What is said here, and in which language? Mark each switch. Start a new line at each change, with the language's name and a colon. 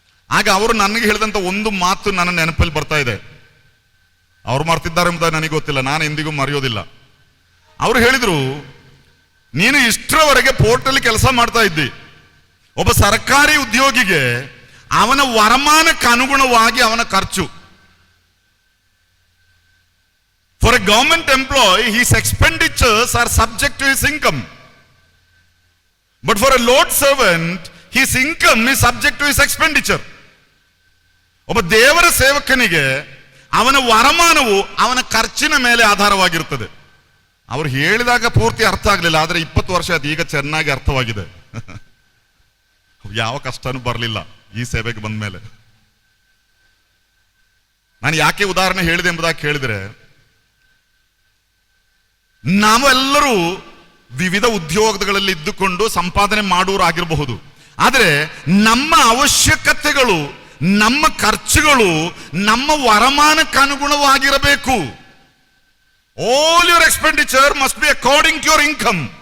Kannada: ಆಗ ಅವರು ನನಗೆ ಹೇಳಿದಂತ ಒಂದು ಮಾತು ನನ್ನ ನೆನಪಲ್ಲಿ ಬರ್ತಾ ಇದೆ. ಅವ್ರು ಮಾಡ್ತಿದ್ದಾರೆ ಎಂಬುದಾಗಿ ನನಗೆ ಗೊತ್ತಿಲ್ಲ, ನಾನು ಎಂದಿಗೂ ಮರೆಯೋದಿಲ್ಲ. ಅವರು ಹೇಳಿದ್ರು, ನೀನು ಇಷ್ಟರವರೆಗೆ ಪೋರ್ಟಲ್ಲಿ ಕೆಲಸ ಮಾಡ್ತಾ ಇದ್ದಿ. ಒಬ್ಬ ಸರ್ಕಾರಿ ಉದ್ಯೋಗಿಗೆ ಅವನ ವರಮಾನಕ್ಕೆ ಅನುಗುಣವಾಗಿ ಅವನ ಖರ್ಚು.
English: For a government employee, his expenditures are subject to his income. But for a Lord servant, his income is subject to his expenditure.
Kannada: ಒಬ್ಬ ದೇವರ ಸೇವಕನಿಗೆ ಅವನ ವರಮಾನವು ಅವನ ಖರ್ಚಿನ ಮೇಲೆ ಆಧಾರವಾಗಿರುತ್ತದೆ. ಅವರು ಹೇಳಿದಾಗ ಪೂರ್ತಿ ಅರ್ಥ ಆಗಲಿಲ್ಲ, ಆದ್ರೆ 20 ವರ್ಷ ಆಯ್ತು, ಈಗ ಚೆನ್ನಾಗಿ ಅರ್ಥವಾಗಿದೆ. ಯಾವ ಕಷ್ಟನೂ ಬರಲಿಲ್ಲ ಈ ಸೇವೆಗೆ ಬಂದ ಮೇಲೆ. ನಾನು ಯಾಕೆ ಉದಾಹರಣೆ ಹೇಳಿದೆ ಎಂಬುದಾಗಿ ಕೇಳಿದ್ರೆ, ನಾವೆಲ್ಲರೂ ವಿವಿಧ ಉದ್ಯೋಗಗಳಲ್ಲಿ ಇದ್ದುಕೊಂಡು ಸಂಪಾದನೆ ಮಾಡುವವರು ಆಗಿರಬಹುದು. ಆದರೆ ನಮ್ಮ ಅವಶ್ಯಕತೆಗಳು, ನಮ್ಮ ಖರ್ಚುಗಳು ನಮ್ಮ ವರಮಾನಕ್ಕೆ ಅನುಗುಣವಾಗಿರಬೇಕು.
English: All your expenditure must be according to your income.